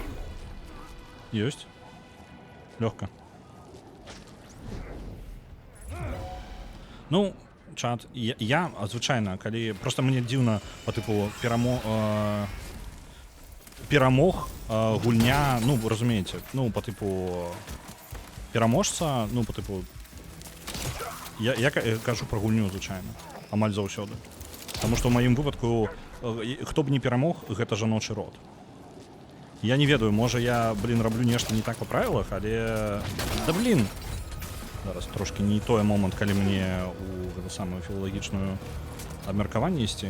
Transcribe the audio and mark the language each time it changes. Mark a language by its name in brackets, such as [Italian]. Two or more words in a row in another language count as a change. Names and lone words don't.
[Belarusian] Ёсць. Лёгка. Ну, чат, я звычайна, калі... Просто мне дзіўна, па тыпу, перамог гульня, ну, вы разумееце, ну, [Russian] по типу [Belarusian] пераможца, ну, [Russian] по типу [Belarusian] я кажу про гульню, звычайна, амаль заўсёды. Таму што ў маім выпадку хто б не перамог, гэта жаночы род. Я не ведаю, можа я, раблю нешта не так па правілах, але да зараз трошки не той момант, калі мне у гэта самую філалагічную абмеркаванне ісці.